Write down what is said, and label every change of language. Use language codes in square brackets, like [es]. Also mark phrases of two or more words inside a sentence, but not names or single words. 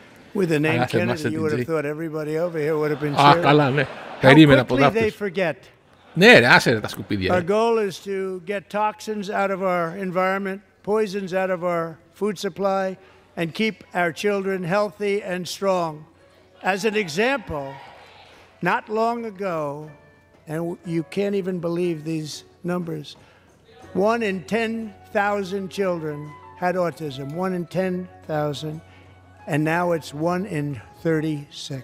[en] With the name [el] Αλλά [en] Kennedy, [el] θερμάσαι [en] you [el] την [en] would have [el] Τζέι. [en] thought everybody over here would have been [el] Α, [en] cheering. [el] καλά, ναι. [en] How [el] Περίμενα από [en] quickly they [el] αυτούς. [en] forget. [el] Ναι ρε, άσε ρε τα σκουπίδια. [en] Our goal is to get toxins out of our environment, poisons out of our food supply, and keep our children healthy and strong. As an example, not long ago, and you can't even believe these numbers, 1 in 10,000 children had autism, 1 in 10,000, and now it's 1 in 36.